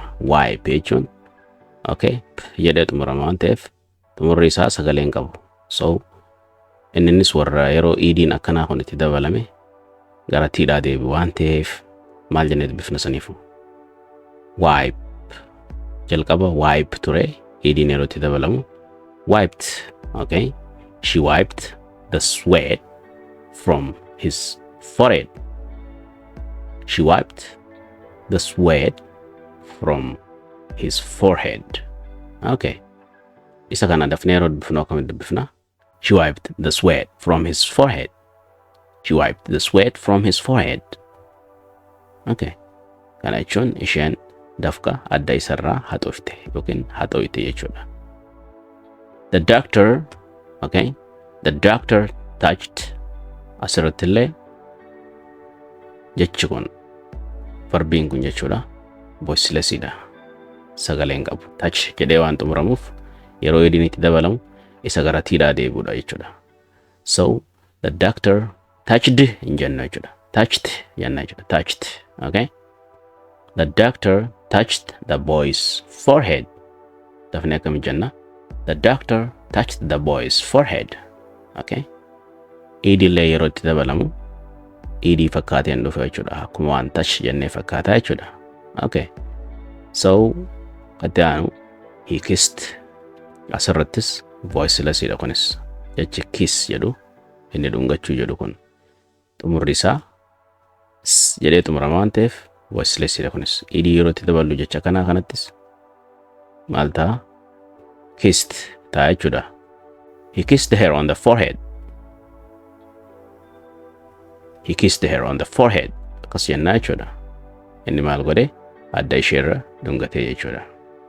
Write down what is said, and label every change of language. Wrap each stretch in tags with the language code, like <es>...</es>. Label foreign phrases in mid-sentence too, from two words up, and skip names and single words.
<om>wipe jechuun okay jedhee xumurama waan ta'eef xumurri isaa sagaleen qabu so innis warra yeroo idiin akkanaa kun itti dabalame gara tiidhaa deebi waan ta'eef maal jennee dubbifna saniifu wipe jalqaba wipe ture idiin yeroo itti dabalamu</om> <en>wiped okay she wiped the sweat from his forehead she wiped the sweat from his forehead</en> <om>okay isa kana dafnee yeroo dubbifna akkamitti dubbifna</om> <en>she wiped the sweat from his forehead she wiped the sweat from his forehead</en> <om>okay kana jechuun isheen dafqa adda isarraa haxoofte yookiin haxooyte jechuudha</om> <en>the doctor okay the doctor touched</en> <om>asirrattillee jechi kun verbiin kun jechuudha voiceless dha sagaleen qabu touch jedhee waan xumuramuuf yeroo idiin itti dabalamu isa gara tiidhaa deebi'uudha jechuudha</om> <en>so the doctor touched</en> <om>in jenna jechuudha touched jenna jechuudha</om> <en>touched okay the doctor touched the boy's forehead</en> <om>dafne akkam jenna</om> <en>the doctor touched the boy's forehead okay</en> <om>idillee yeroo itti dabalamu idii fakkaateen dhufe jechuudha akkuma waan touch jennee fakkaataa jechuudha</om> <en>okay so</en> <om>qadaanu</om> <en>he kissed</en> <om>asirrattis voiceless dha kunis jechi kiss jedhu inni dhungachuu jedhu kun xumurri isaa jedhee xumurama waan ta'eef voiceless dha kunis idii yeroo itti daballu jecha kanattis maal ta'a kissed ta'a jechuudha</om> <en>he kissed her on the forehead he kissed her on the forehead</en> <om>akkas jennaa jechuudha inni maal godhe adda isheerra dhungatee jechuudha</om>